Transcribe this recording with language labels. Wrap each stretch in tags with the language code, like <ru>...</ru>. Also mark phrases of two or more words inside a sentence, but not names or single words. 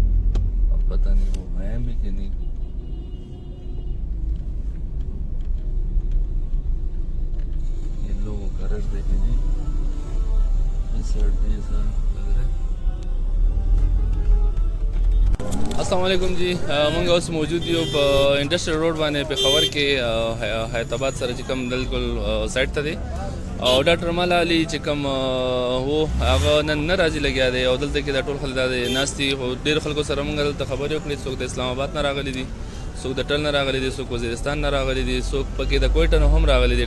<ur>اب پتہ نہیں وہ ہیں بھی کہ نہیں. یہ لوگوں کا رش دیکھیں جی، اس سائیڈ پہ یہ سارا لگ رہا ہے. السلام علیکم جی.</ur> <ps>موږ اوس موجود یو په انډستریل روډ باندې په خبر کې حیدرآباد سره چې کوم بالکل سایډ ته دی او ډاکټر مالا علي چې کوم وو هغه نن نه راځي لګیا دی او دلته کې دا ټول خلک دا ناستي. ډېر خلکو سره موږ دلته خبرې وکړې. څوک د اسلام آباد نه راغلي دي، څوک د ټل نه راغلي دي، څوک وزیرستان نه راغلي دي، څوک پکې د کوټه نه هم راغلي دي.</ps>